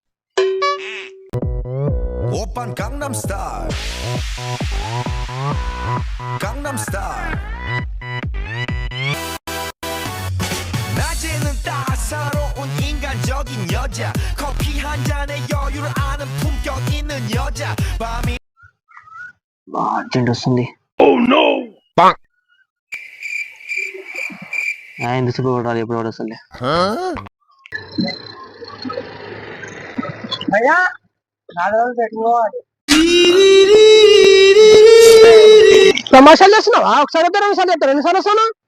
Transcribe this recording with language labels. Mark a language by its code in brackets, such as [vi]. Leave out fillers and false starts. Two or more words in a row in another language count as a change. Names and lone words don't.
[en] Open Gangnam Style. Gangnam Style. [ko] 낮에는 따사로운 인간적인 여자 커피 한 잔에 여유를 아는 품격 있는 여자 밤이 [te] అర్జెంట్ వస్తుంది ఎందుకు కొట్టాలి ఎప్పుడు వస్తుంది భయ్యా నా రోజు పెట్టుకోవాలి తమాషాలు చేస్తున్నావా ఒకసారి వద్దా రెండుసార్లు చెప్తారు ఎన్నిసార్లు వస్తాను